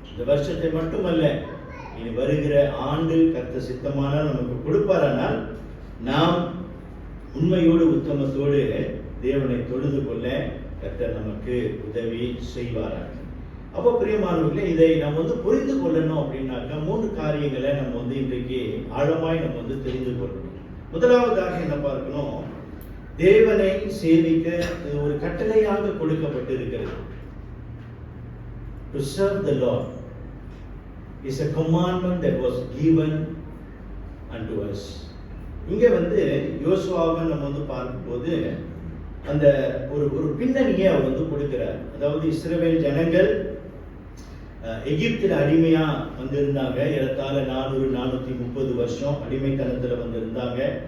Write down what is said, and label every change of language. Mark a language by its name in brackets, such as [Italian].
[Tamil] வருஷத்தை மட்டுமல்ல, இனி வருகிற ஆண்டு கர்த்தர் சித்தமானால் நமக்கு கொடுப்பாரானால் நாம் உண்மையோடு உத்தமத்தோடு தேவனை தொழுது கொள்ள கர்த்தர் நமக்கு உதவி செய்வாராக. அப்போ பிரியமானவர்களே, இதை நம்ம வந்து புரிந்து கொள்ளணும் அப்படின்னாக்கா 3 காரியங்களை நம்ம வந்து இன்றைக்கு ஆழமாய் நம்ம வந்து தெரிந்து கொள்ளணும். முதலாவதாக என்ன பார்க்கணும், தேவனை சேவிக்க இது ஒரு கட்டளையாக கொடுக்கப்பட்டிருக்கிறது. [English] To serve the Lord is a commandment that was given unto us. [Tamil] இங்க வந்து யோசுவாவை நம்ம வந்து பார்க்கும்போது அந்த ஒரு பின்னணியை அவர் வந்து கொடுக்கிறார். அதாவது இஸ்ரவேல் ஜனங்கள் எகிப்தில் அடிமையா வந்திருந்தாங்க. ஏறத்தாழ 430 வருஷம் அடிமைத்தனத்துல வந்திருந்தாங்க.